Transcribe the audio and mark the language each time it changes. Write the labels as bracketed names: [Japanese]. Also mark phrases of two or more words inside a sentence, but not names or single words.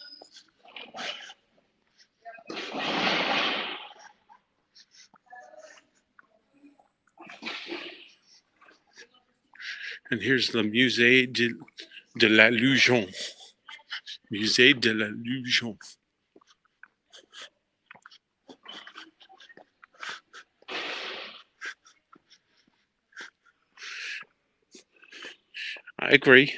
[English] And here's the de la Lujon. Musée de la Lujon. I agree.